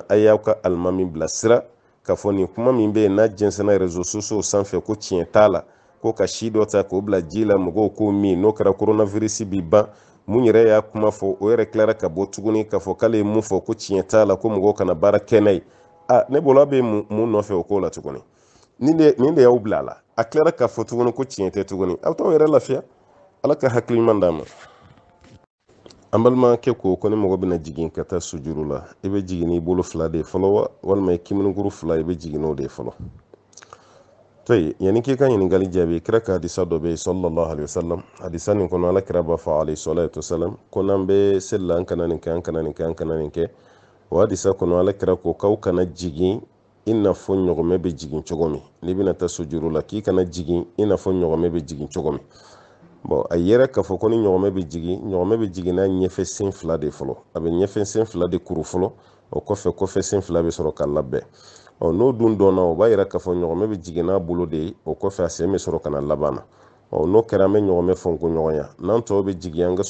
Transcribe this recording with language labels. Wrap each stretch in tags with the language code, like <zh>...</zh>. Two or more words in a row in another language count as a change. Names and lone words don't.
<bm>a y'aw ka alimami bilasira ka fɔ nin kuma min bɛ yen n'a jɛnsɛnna</bm> <fr>réseaux sociaux</fr> <bm>sanfɛ ko tiɲɛ t'a la ko ka si dɔ ta k'o bila ji la mɔgɔw k'o min n'o kɛra coronavirus bi ban mun yɛrɛ y'a kuma fɔ o yɛrɛ tilara ka bɔ tuguni k'a fɔ k'ale ye mun fɔ ko tiɲɛ t'a la ko mɔgɔw kana baara kɛ n'a ye ne bolo a bɛ mun nɔfɛ o ko la tuguni nin de y'aw bila a la a tilara k'a fɔ tuguni ko tiɲɛ tɛ tuguni aw t'aw yɛrɛ lafiya ala ka hakili ɲuman d'a ma an balimakɛ ko ni mɔgɔ bɛna jigin ka taa sujuru la i bɛ jigin n'i bolo fila de fɔlɔ wa walima i kiminiguru fila i bɛ jigin n'o de fɔlɔ yani k'i ka ɲininkali jaabi kira ka hadisa dɔ bɛ yen</bm> <ar>صلى الله عليه وسلم</ar> <bm>hadisa nin kɔnɔ ala kira b'a fɔ</bm> <ar>عليه الصلاة والسلام</ar> <bm>ko n'an bɛ seli la an kana nin kɛ an kana nin kɛ an kana nin kɛ o hadisa kɔnɔ ala kira ko k'aw kana jigin i n'a fɔ ɲɔgɔmɛ bɛ jigin cogo min n'i bɛna taa sujuru la k'i kana jigin i n'a fɔ ɲɔgɔmɛ bɛ jigin cogo min a yɛrɛ k'a fɔ ko ni ɲɔgɔmɛ bɛ jigin n'a ɲɛfɛ sen fila de fɔlɔ a bɛ ɲɛfɛ sen fila de kuru fɔlɔ o kɔfɛ sen fila bɛ sɔrɔ ka labɛn n'o dun dɔnna o b'a yira k'a fɔ ɲɔgɔmɛ bɛ jigin n'a bolo de ye o kɔfɛ a sen bɛ sɔrɔ ka na laban na n'o kɛra an bɛ ɲɔgɔmɛ fɔnko ɲɔgɔnya n'an tɔw bɛ jigin an ka</bm>